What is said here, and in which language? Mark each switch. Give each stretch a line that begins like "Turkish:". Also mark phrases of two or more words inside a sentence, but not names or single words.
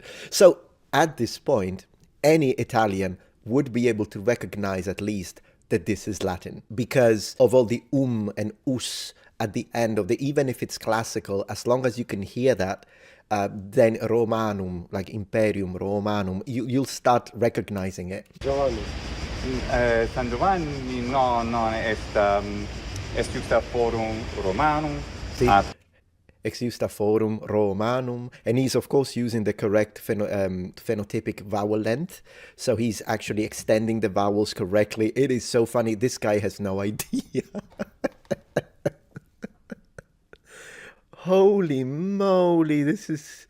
English: So at this point, any Italian would be able to recognize at least that this is Latin because of all the and us at the end of the, even if it's classical, as long as you can hear that, then Romanum, like
Latin: Imperium Romanum,
English: you'll start recognizing it.
Latin: Giovanni. San Giovanni non est justa forum Romanum.
English: See?
Latin: Ex justa forum Romanum,
English: and he's of course using the correct phenotypic vowel length, so he's actually extending the vowels correctly. It is so funny. This guy has no idea. Holy moly, this is...